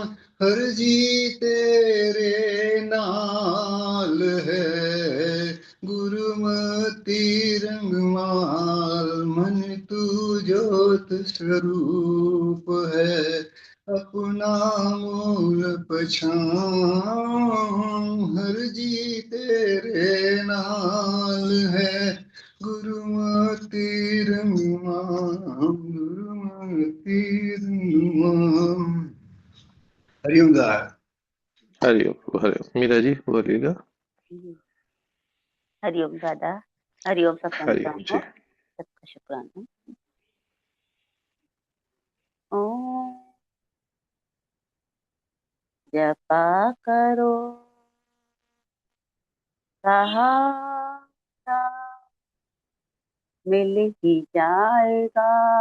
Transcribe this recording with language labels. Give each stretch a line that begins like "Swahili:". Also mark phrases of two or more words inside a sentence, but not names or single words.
Punjabi: ਹਰਿ ਜੀ ਤੇਰੇ ਨਾਲ ਹੈ, ਗੁਰਮਤਿ ਰੰਗਮਾਲ। ਮਨ ਤੂੰ ਜੋਤਿ ਸਰੂਪੁ ਹੈ, ਆਪਣਾ ਮੂਲੁ ਪਛਾਣੁ। ਹਰਿ ਜੀ ਤੇਰੇ ਨਾਲ ਹੈ, ਗੁਰਮਤਿ ਰੰਗਮਾਨ, ਗੁਰਮਤਿ ਰੰਗਮਾਨ।
Hindi: हरिओम दास। हरिओम हरिओम। मीरा जी बोलिएगा। हरिओम दादा, हरिओम सत्संग हरिओम जी। सबका शुक्राना। ओम जपा करो सहारा, मिल ही जाएगा।